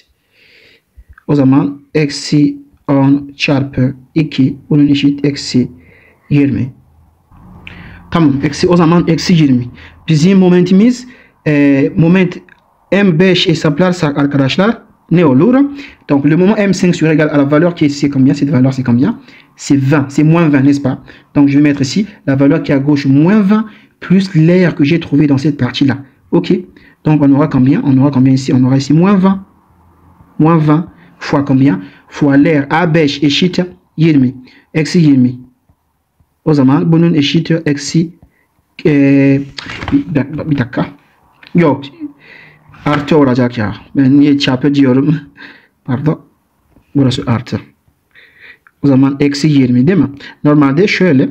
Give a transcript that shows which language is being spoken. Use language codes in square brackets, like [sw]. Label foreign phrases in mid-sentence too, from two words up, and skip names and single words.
[tr] O zaman eksi 10 çarpı 2 bunun eşit eksi 20. Tamam. O zaman eksi 20. Bizim momentimiz moment M5 hesaplarsak arkadaşlar ne olur? [fr] Donc le moment M5 sera égal à la valeur qui est ici. C'est combien? Cette valeur c'est combien? C'est 20. C'est moins 20, n'est-ce pas? Donc je vais mettre ici la valeur qui est à gauche moins 20 plus l'air que j'ai trouvé dans cette partie-là. Ok. Donc on aura combien? On aura combien ici? On aura ici moins 20. Moins 20 fois combien? Fois l'air A5 eşit 20. [tr] Eksi 20. O zaman bunun eşit eksi bir dakika. Yok. Artı olacak ya. Ben niye çarpı diyorum? Pardon. Burası artı. O zaman eksi 20 değil mi? Normalde şöyle.